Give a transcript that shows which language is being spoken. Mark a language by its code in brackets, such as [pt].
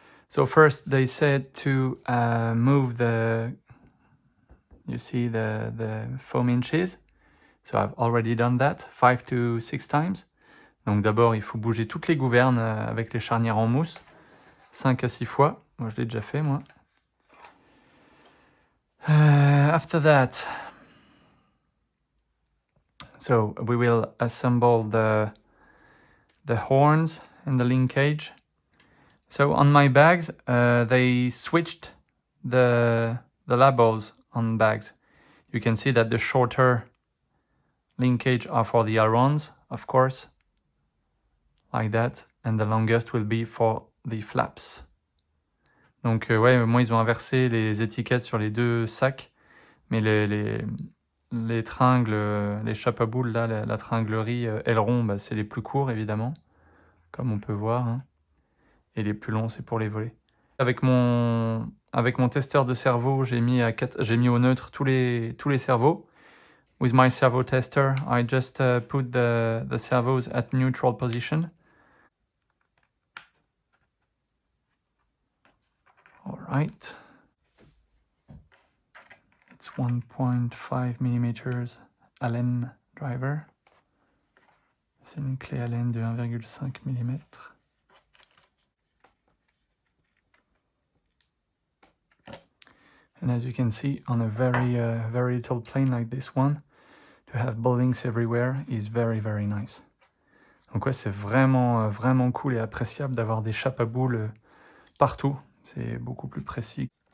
[en] So first they said to move you see the foam inches. So I've already done that 5 to 6 times. [fr] Donc d'abord il faut bouger toutes les gouvernes avec les charnières en mousse 5 à 6 fois. Moi je l'ai déjà fait moi. [en] After that, so we will assemble the horns and the linkage. So on my bags, they switched the labels on bags. You can see that the shorter linkage are for the Ailerons, of course, like that, and the longest will be for the flaps. [fr] Donc ouais, moi ils ont inversé les étiquettes sur les deux sacs, mais les tringles, les chapeaux à boules, là, la tringlerie Aileron, bah, c'est les plus courts évidemment, comme on peut voir, hein. Et les plus longs c'est pour les volets. Avec mon testeur de servo, j'ai mis au neutre tous les servos. [en] With my servo tester, I just put the servos at neutral position. All right. It's 1.5 mm Allen driver. [fr] C'est une clé Allen de 1,5 mm. [en] And as you can see, on a very little plane like this one, to have bowlings everywhere is very nice. [fr] Donc ouais, c'est vraiment cool et appréciable d'avoir des chapes à boules partout. C'est beaucoup plus précis.